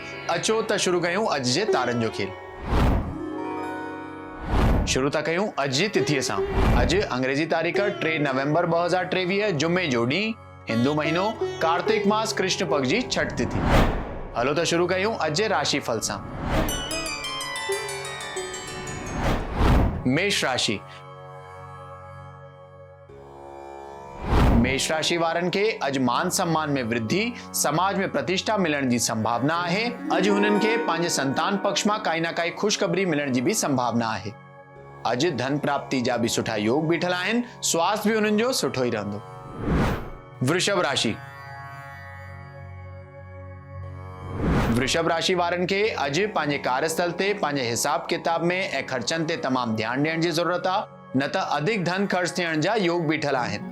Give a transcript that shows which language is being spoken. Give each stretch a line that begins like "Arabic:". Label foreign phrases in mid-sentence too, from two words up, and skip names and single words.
Sindhi: अचो त शुरू कयूं अॼु जे तारनि जो खेल। शुरू था कयूं अॼु जी तिथीअ सां। अॼु अंग्रेजी तारीख़ 3 नवंबर 2023 जुमे जो ॾींहुं, हिंदू महीनो कार्तिक मास कृष्ण पक्ष जी छठ तिथि। हलो त शुरू कयूं अॼु जे राशि फल सां। मेष राशि। मेष राशि वारनि खे अॼु मान सम्मान में वृद्धि, समाज में प्रतिष्ठा मिलण जी संभावना आहे। अॼु हुननि खे पंहिंजे संतान पक्ष मां काई न काई ख़ुशख़बरी मिलण जी भी संभावना आहे। अॼु धन प्राप्ति जा भी सुठा योग बीठल आहिनि। स्वास्थ्य भी हुननि जो सुठो ही रहंदो। वृषभ राशि। वृषभ राशि वारनि खे अॼु पंहिंजे कार्यस्थल ते पंहिंजे हिसाब किताब में ऐं ख़र्चनि ते तमामु ध्यानु ॾियण जी ज़रूरत आहे, न त अधिक धन ख़र्च थियण जा योग बीठल आहिनि।